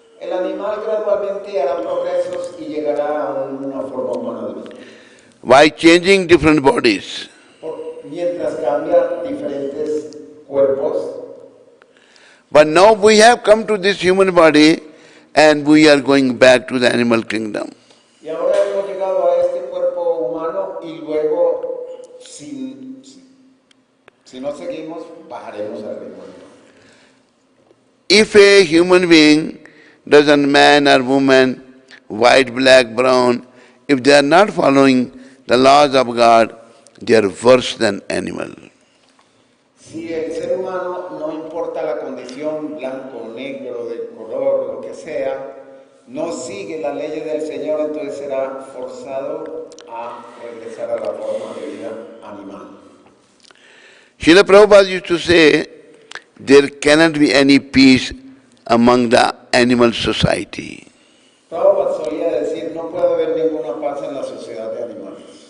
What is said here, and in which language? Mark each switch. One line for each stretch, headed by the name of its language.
Spanish: El animal gradualmente hará progresos y llegará a una forma humana de vida.
English: By changing different bodies.
Spanish: Mientras cambia diferentes cuerpos.
English: But now we have come to this human body and we are going back to the animal kingdom.
Spanish: Y ahora hemos llegado a este cuerpo humano y luego, si no seguimos, bajaremos al reino animal.
English: If a human being, doesn't man or woman, white, black, brown, if they are not following the laws of God, they are worse than animal.
Spanish: Si el ser humano, no importa la condición, blanco, negro, de color, lo que sea, no sigue las leyes del Señor, entonces será forzado a regresar a la forma de vida animal.
English: Srila Prabhupada used to say, there cannot be any peace among the animal society.
Spanish: Prabhupada solía decir, no puede haber ninguna paz en la sociedad de animales.